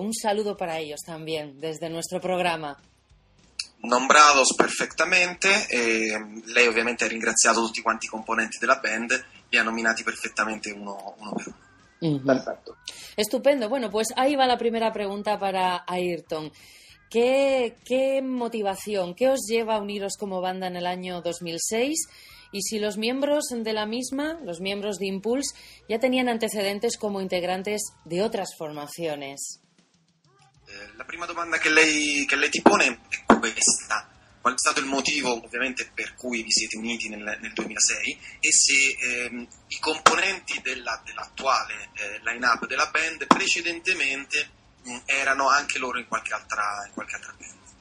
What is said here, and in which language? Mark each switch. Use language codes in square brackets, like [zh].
[es] Un saludo para ellos también desde nuestro programa. Nombrados perfectamente, [it] lei ovviamente ha ringraziato tutti quanti i componenti della band, li ha nominati perfectamente uno per uno. Uh-huh. Perfecto. Estupendo. [es] Bueno, pues ahí va la primera pregunta para Ayrton. ¿Qué motivación, qué os lleva a uniros como banda en el año 2006? Y si los miembros de la misma, los miembros de Impulse, ya tenían antecedentes como integrantes de otras formaciones. [it] La prima domanda che lei ti pone è questa. qual è stato il motivo ovviamente per cui vi siete uniti nel 2006 e se i componenti dell'attuale line-up della band precedentemente erano anche loro in qualche altra band.